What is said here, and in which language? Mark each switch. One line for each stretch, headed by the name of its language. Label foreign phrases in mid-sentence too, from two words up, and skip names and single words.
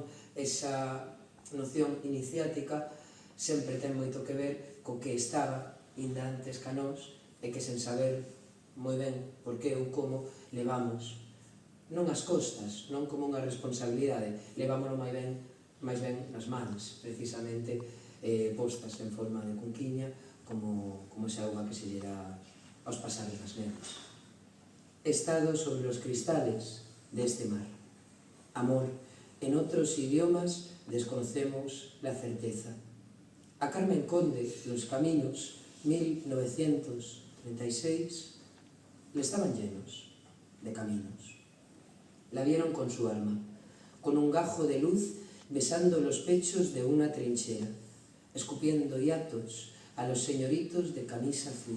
Galician: Esa noción iniciática sempre ten moito que ver co que estaba inda antes ca nós e que sen saber moi ben por que ou como levamos non as costas, non como unha responsabilidade, levámoslo máis ben nas mans, precisamente postas en forma de cunquiña, como esa auga que se lle dá aos pasares das nenas. Estado sobre os cristales deste mar.
Spanish: Amor, en outros idiomas desconocemos la certeza. A Carmen Conde, Los Caminos, 1936, le estaban llenos de caminos. La vieron con su alma, con un gajo de luz besando los pechos de una trinchera, escupiendo hiatos a los señoritos de camisa azul.